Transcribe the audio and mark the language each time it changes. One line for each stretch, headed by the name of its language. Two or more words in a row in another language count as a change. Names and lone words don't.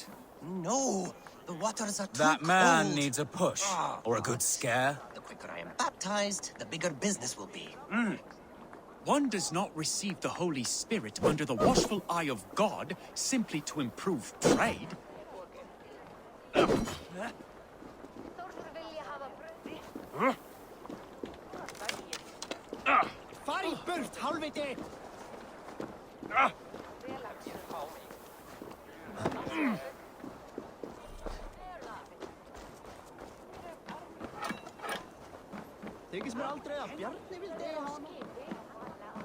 English: No, the waters are too That man cold. needs a push. Or a good scare. The quicker I am baptized, the bigger business will be. One does not receive the Holy Spirit under the watchful eye of God simply to improve trade.
Icelandic: Fari burt, halvviti! Þykist mér aldrei að Bjarni vildi eiga hana.